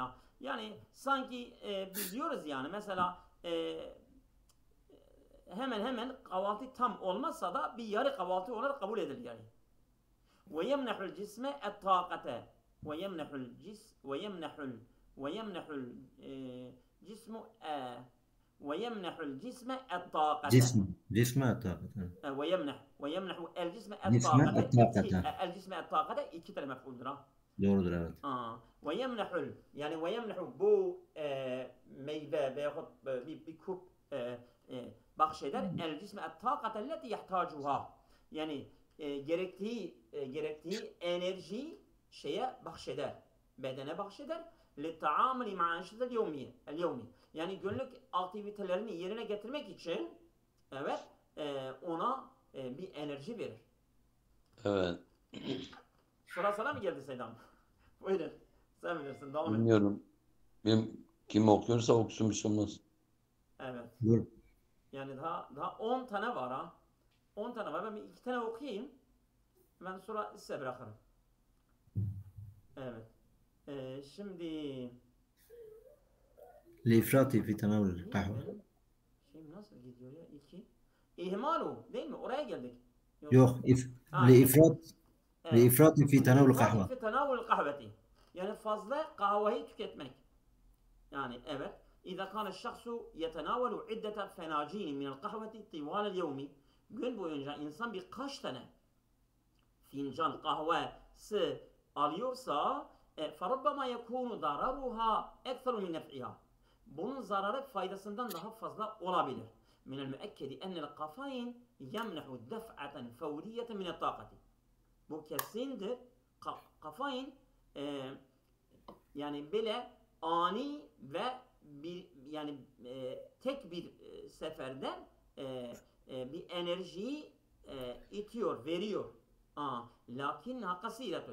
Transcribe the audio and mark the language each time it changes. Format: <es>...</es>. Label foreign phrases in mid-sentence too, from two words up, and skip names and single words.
<tr>Yani sanki biz diyoruz yani mesela hemen kahvaltı tam olmazsa da bir yarı kahvaltı olarak kabul edilir yani.</tr> <ar>ويمنح الجسم الطاقة ويمنح الجسم ويمنح الجسم الطاقة. جسم الطاقة. ويمنح الجسم جسم الطاقة. الجسم الطاقة</ar> <tr>iki tane mef'uldür ha. Doğrudur evet. ويمنح yani ويمنح bu meyve veyahut bir kup bahşeder</tr> <ar>الجسم الطاقة التي يحتاجها.</ar> <tr>Yani gerektiği enerji şeye bahşeder. Bedene bahşeder.</tr> <ar>للتعامل مع أنشطة اليومي.</ar> <tr>Yani günlük aktivitelerini yerine getirmek için evet ona bir enerji verir. Evet. Sıra sana mı geldi Seydam? Buyurun. Sen bilirsin. Devam et. Bilmiyorum. Kim okuyorsa okusun bir şey olmaz. Evet. Buyur. Yani daha 10 tane var ha. 10 tane var. Ben bir 2 tane okuyayım. Ben sonra size bırakırım. Evet. Şimdi</tr> <ar>الإفراط في تناول القهوة.</ar> <tr>Şimdi nasıl gidiyor ya? 2. İhmalu değil mi? Oraya geldik. Yok.</tr> <ar>الإفراط في تناول القهوة. القهوة. في تناول القهوة.</ar> <tr>Yani fazla kahveyi tüketmek. Yani evet.</tr> <ar>إذا كان الشخص يتناول عدة فناجين من القهوة طوال اليوم.</ar> <tr>Gün boyunca insan birkaç tane fincan kahvesi alıyorsa</tr> <ar>فَرَبَّمَا يَكُونُ ضَرَرُهَا اَكْثَرُ مِنْ نَفْعِهَا.</ar> <tr>Bunun zararı faydasından daha fazla olabilir.</tr> <ar>مِنَ الْمُؤَكَّدِ اَنَّ الْقَفَيْنِ يَمْنَحُ دَفْعَةً فَوْرِيَّةً مِنَ الطَّاقَةِ.</ar> <tr>Bu kesindir. Kafein yani böyle ani ve tek bir seferde bir enerjiyi itiyor, veriyor.</tr> <ar>لكن كثيرة.</ar>